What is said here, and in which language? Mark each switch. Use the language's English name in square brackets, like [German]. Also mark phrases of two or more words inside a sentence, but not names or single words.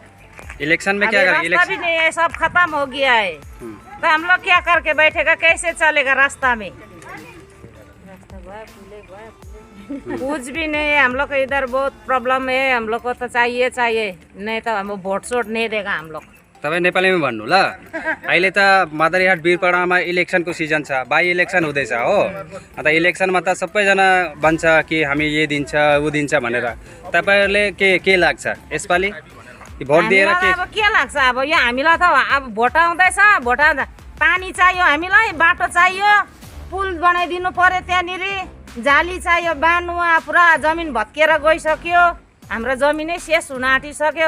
[Hindi] इलेक्शन में क्या करेंगे? रास्ता भी नहीं है, सब खत्म हो गया है। तो हम लोग क्या करके बैठेगा? कैसे चलेगा रास्ता में? कुछ भी नहीं है हम लोग को इधर, बहुत प्रॉब्लम है। हम लोग को तो चाहिए, नहीं तो हम भोट सोट नहीं देगा हम लोग। [Nepali] तपाईँ नेपालीमा भन्नु ल। अहिले त मादरीहाट वीरपाडामा इलेक्सनको सिजन छ, [English] by election [Nepali] हुँदैछ हो। अन्त इलेक्सनमा त सबैजना भन्छ कि हामी ये दिन्छ ऊ दिन्छ भनेर। तपाईहरुले के लाग्छ यसपालि भोट दिएर के लाग्छ? अब यो हामीलाई त अब भोट आउँदैछ, भोट आउँदा पानी चाहियो, हामीलाई बाटो चाहियो, पुल बनाइदिनु पर्यो, त्यहाँनिर जाली चाहियो, बाँध्नु पुरा जमिन भत्किएर गइसक्यो, हाम्रो जमिनै शेष हुन आँटिसक्यो।